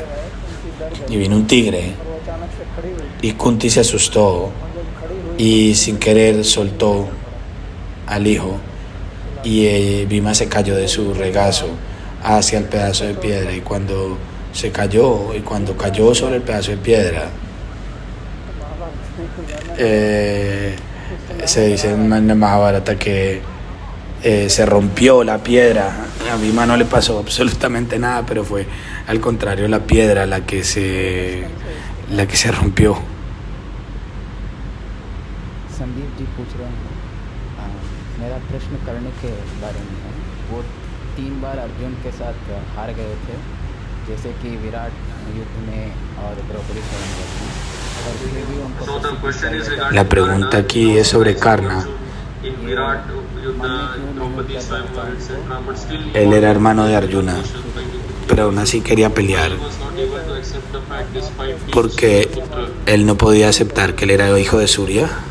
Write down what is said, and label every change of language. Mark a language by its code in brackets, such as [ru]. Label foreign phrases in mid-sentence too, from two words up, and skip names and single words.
[es] y vino un tigre y Kunti se asustó y sin querer soltó al hijo y Bhima se cayó de su regazo hacia el pedazo de piedra, y cuando cayó sobre el pedazo de piedra, se dice en el Mahabharata que se rompió la piedra. A Bhima no le pasó absolutamente nada, pero fue al contrario la piedra la que se rompió. [hi] संदीप जी पूछ रहे हैं, मेरा प्रश्न करने के बारे में है। वो 3 बार अर्जुन के साथ हार गए थे, जैसे कि विराट युद्ध में और द्रौपदी स्वयं में, और फिर भी उनको [es] La pregunta aquí es sobre Karna. Él era hermano de Arjuna, pero aún así quería pelear porque él no podía aceptar que él era hijo de Surya.